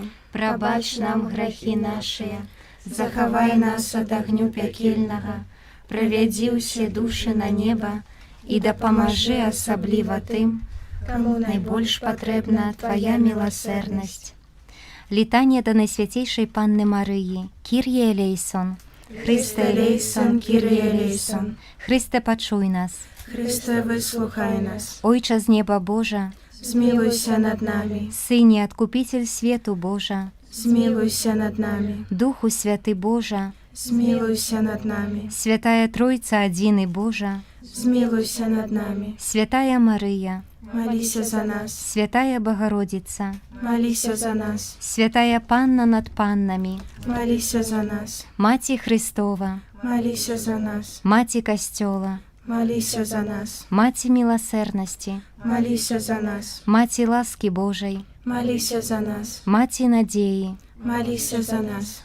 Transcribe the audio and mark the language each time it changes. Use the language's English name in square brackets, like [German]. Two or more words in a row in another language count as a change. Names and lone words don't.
[Belarusian] Прабач нам грахі нашыя, захавай нас ад агню пякельнага, правядзі ўсе душы на неба і дапамажы асабліва тым, каму найбольш патрэбна Твая міласэрнасць. Літанне да Найсвяцейшай Панны Марыі. [Greek] Кір'е елейсон. Христе елейсон, Кір'є елейсон. [Belarusian] Христе, пачуй нас. [Ukrainian] Христе, вислухай нас. Ойче з неба Божа, Змілуйся над нами, Сині, Откупитель свету Божа, змілуйся над нами, Духу Святый Божа, змілуйся над нами, [Belarusian] Святая Тройца Адзіны Божа, [Ukrainian] змілуйся над нами. [Belarusian] Святая Марыя, [Ukrainian] Молися за нас, [Belarusian] Святая Богородица, [Ukrainian] молися за нас, [Belarusian] Святая Панна над паннами, [Ukrainian] молися за нас, Маті Христова, молися за нас, Маті Костьола, молися за нас, Маті милосердності, молися за нас, Маті ласки Божої, молися за нас, Маті надії, молися за нас,